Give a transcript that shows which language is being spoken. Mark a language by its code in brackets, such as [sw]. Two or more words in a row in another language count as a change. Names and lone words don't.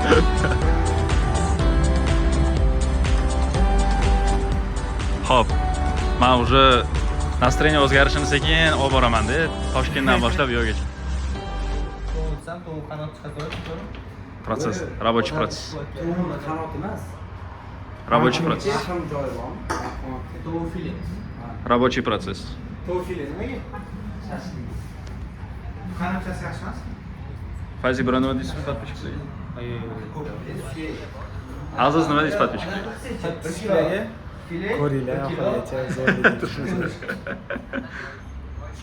[uz] Hop. Men [ru] уже настроение [uz] o'zgarishini sekin olib boraman-da. Toshkentdan boshlab yo'lgacha. Protsess, [ru] рабочий процесс. Рабочий процесс. Рабочий процесс. [uz] Fayzi bir nima deysiz подписчикlarga? Aziz nima deysiz podpishkalarga? Ko'ringlar, oxirigacha zo'r.